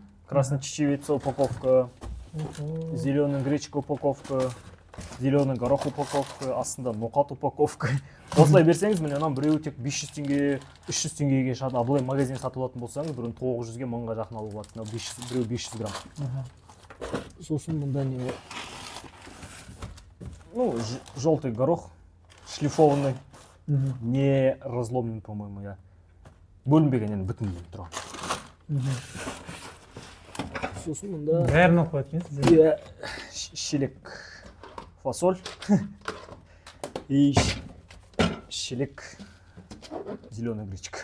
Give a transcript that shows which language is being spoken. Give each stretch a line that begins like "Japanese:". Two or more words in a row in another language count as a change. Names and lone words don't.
Russian: Красный чечевица упаковка, зеленый гречка упаковка, зеленый горох упаковка, астында ноқат упаковка.
Kazakh: Осылай берсеңіз, міне анам біреуі тек 500 теңге, 300 теңгеге шығады. Ал бұлай магазин сатып алатын болсаңыз, бірін 900-ге 1000-ға жақын алуға болады. Біреу 500 грамм. Сосын мұнда не бар?
Russian: Ну, желтый горох, шлифованный, не разломленный, по-моему, я.
Kazakh: Бөлінбеген, енді бүтін тұрған. Сосын мұнда... Бәрін оқып өткенсіз? Иә, шелек
Russian: фасоль и шелек зеленый гречка.